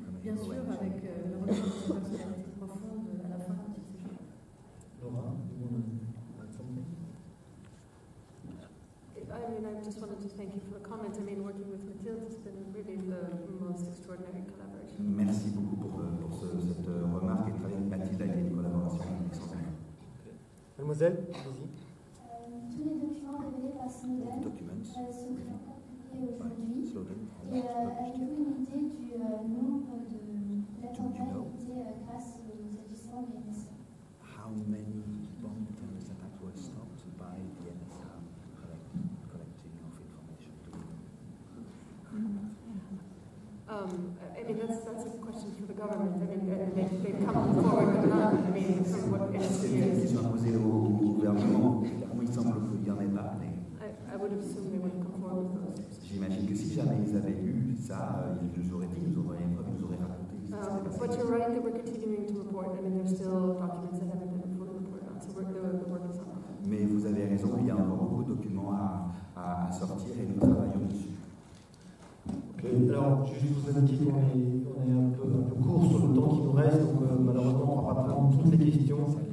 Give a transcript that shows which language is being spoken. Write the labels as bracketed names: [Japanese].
[French] Bien sûr, avec le retour de sa personnalité profonde à la fin quand il s'échappe. [English] Laura, I just wanted to thank you for the comment. I mean, working with Mathilde has been really the most extraordinary collaboration. [French] Merci beaucoup pour cette remarque, et travailler avec Mathilde a été une collaboration extraordinaire. Mademoiselle, allez-y. Tous les documents révélés par Snowden seront publiés aujourd'hui. Et avez-vous une idée du nombre d'attentats évités grâce aux agissements de l'NSA? [English] How many bomb terrorist attacks were stopped by the NSA collecting of information? I mean, that's a question for the government. I mean, they've come forward with none. I mean, from what [French] C'est une question à poser au gouvernement. Clairement, il semble qu'il n'y en ait pas. [English] I would assume they would come forward with those. [French] J'imagine que si jamais ils avaient eu ça, ils nous auraient dit, ils nous auraient raconté. [English] But you're right that we're continuing to report. I mean, there's still documents that haven't been fully reported on, so the work is on. [French] Mais vous avez raison, il y a encore beaucoup de documents à sortir et nous travaillons dessus. [English] Okay. [French] Alors, juste vous indiquer qu'on est un peu court sur le temps qui nous reste, donc malheureusement on ne va pas prendre toutes les questions.